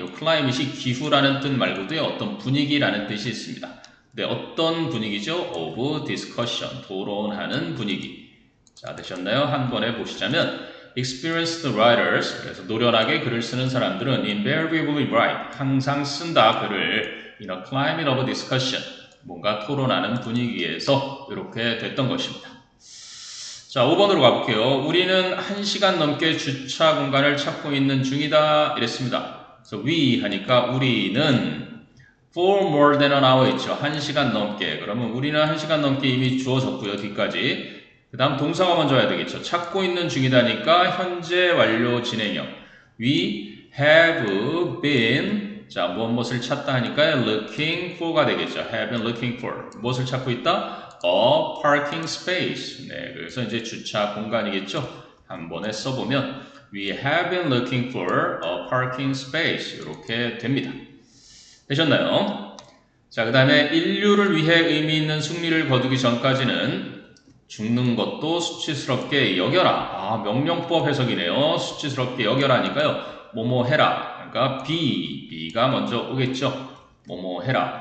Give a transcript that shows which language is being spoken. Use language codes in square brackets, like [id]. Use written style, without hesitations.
[ko] 요 climate이 기후라는 뜻 말고도요. 어떤 분위기라는 뜻이 있습니다. 네, 어떤 분위기죠? [en] of discussion. [ko] 토론하는 분위기. 자, 되셨나요? 한 번에 보시자면 [en] experienced writers. [ko] 그래서 노련하게 글을 쓰는 사람들은 [en] invariably write. [ko] 항상 쓴다 글을 [en] in a climate of discussion. [ko] 뭔가 토론하는 분위기에서 이렇게 됐던 것입니다. 자, 5번으로 가볼게요. 우리는 1시간 넘게 주차 공간을 찾고 있는 중이다. 이랬습니다. [en] 그래서 we [ko] 하니까 우리는 [en] for more than an hour 있죠. [ko] 1시간 넘게. 그러면 우리는 1시간 넘게 이미 주어졌고요. 뒤까지. 그 다음 동사가 먼저 와야 되겠죠. 찾고 있는 중이다니까 현재 완료 진행형. [en] We have been [ko] 자, 무엇을 찾다 하니까 [en] looking for [ko] 가 되겠죠. [en] have been looking for. [ko] 무엇을 찾고 있다? [en] A parking space. [ko] 네, 그래서 이제 주차 공간이겠죠. [en] 한 번에 써보면 we have been looking for a parking space. [ko] 이렇게 됩니다. 되셨나요? 자, 그 다음에 인류를 위해 의미 있는 승리를 거두기 전까지는 죽는 것도 수치스럽게 여겨라. 아, 명령법 해석이네요. 수치스럽게 여겨라니까요. 뭐뭐 해라. 그러니까 B가 먼저 오겠죠. 뭐뭐 해라.